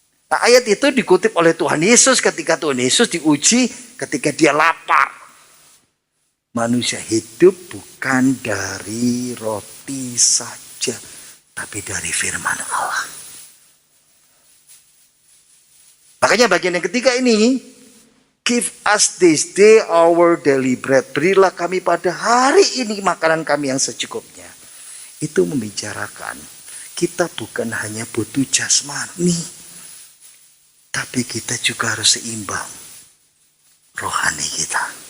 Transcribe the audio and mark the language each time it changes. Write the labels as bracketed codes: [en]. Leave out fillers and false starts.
[id] Nah, ayat itu dikutip oleh Tuhan Yesus ketika Tuhan Yesus diuji ketika dia lapar. Manusia hidup bukan dari roti saja, tapi dari firman Allah. Makanya bagian yang ketiga ini [en] Give us this day our daily bread. [id] Berilah kami pada hari ini makanan kami yang secukupnya. Itu membicarakan kita bukan hanya butuh jasmani, tapi kita juga harus seimbang rohani kita.